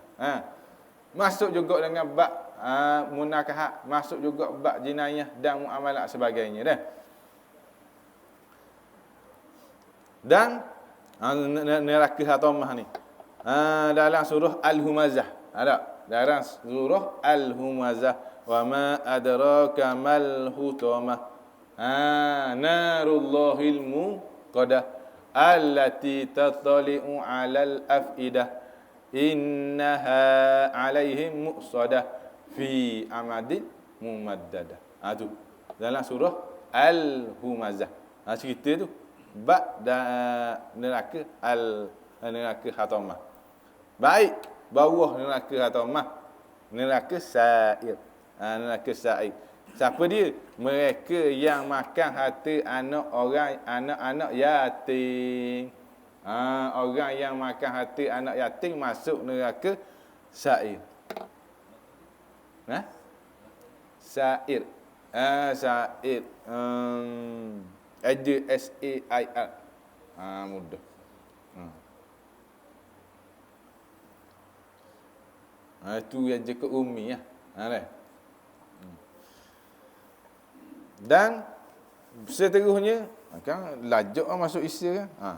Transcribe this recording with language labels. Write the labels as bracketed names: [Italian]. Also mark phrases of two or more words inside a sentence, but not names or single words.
[Malay] Masuk juga dengan bab munakahat, masuk juga bab jinayah dan muamalat sebagainya dah. Dan neraka hatamah ni. Dalam surah Al-Humazah. Ada dalam surah Al-Humazah, [Arabic] وما أدراك ما الحطمة. نار الله الموقدة التي تطلع على الأفئدة إنها عليهم مؤصدة في عمد ممددة. [Malay] Tu dalam surah Al-Humazah. Cerita tu bab neraka neraka hatamah. Baik bawah neraka hatamah, neraka sa'ir. Neraka sa'ir. Siapa dia? Mereka yang makan harta anak-anak yatim. Orang yang makan harta anak yatim masuk neraka sa'ir. Sa'ir. Sa'ir. S-A-I-R. Mudah. Itu yang je ke umi ya. Dan seterusnya kan lajak masuk Isya kan.